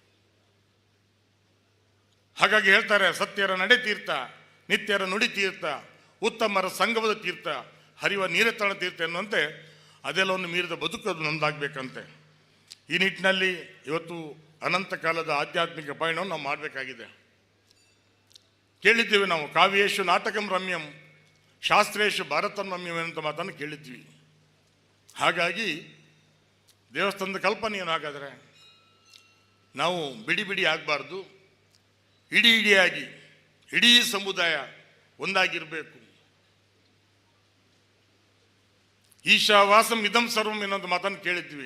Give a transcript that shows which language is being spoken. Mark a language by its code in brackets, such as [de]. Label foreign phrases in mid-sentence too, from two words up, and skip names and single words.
[kn] ಹಾಗಾಗಿ ಹೇಳ್ತಾರೆ, ಸತ್ಯರ ನಡೆ ತೀರ್ಥ, ನಿತ್ಯರ ನುಡಿ ತೀರ್ಥ, ಉತ್ತಮರ ಸಂಗಮದ ತೀರ್ಥ, ಹರಿವ ನೀರೆತ್ತಳ ತೀರ್ಥ ಎನ್ನುವಂತೆ ಅದೆಲ್ಲವನ್ನು ಮೀರಿದ ಬದುಕು ಅದು ನಮ್ದಾಗಬೇಕಂತೆ. ಈ ನಿಟ್ಟಿನಲ್ಲಿ ಇವತ್ತು ಅನಂತ ಕಾಲದ ಆಧ್ಯಾತ್ಮಿಕ ಪಯಣವನ್ನು ನಾವು ಮಾಡಬೇಕಾಗಿದೆ. ಕೇಳಿದ್ದೀವಿ ನಾವು, [sa] ಕಾವ್ಯೇಶು ನಾಟಕಂ ರಮ್ಯಂ ಶಾಸ್ತ್ರೇಶು ಭಾರತಂ ರಮ್ಯಂ [kn] ಎನ್ನುವಂಥ ಮಾತನ್ನು ಕೇಳಿದ್ವಿ. ಹಾಗಾಗಿ ದೇವಸ್ಥಾನದ ಕಲ್ಪನೆ ಏನು ಹಾಗಾದರೆ, ನಾವು ಬಿಡಿ ಬಿಡಿ ಆಗಬಾರ್ದು, ಇಡೀ ಇಡಿಯಾಗಿ ಇಡೀ ಸಮುದಾಯ ಒಂದಾಗಿರಬೇಕು. [sa] ಈಶಾವಾಸಂ ಇದಂ ಸರ್ವಂ [kn] ಎನ್ನುವಂಥ ಮಾತನ್ನು ಕೇಳಿದ್ವಿ.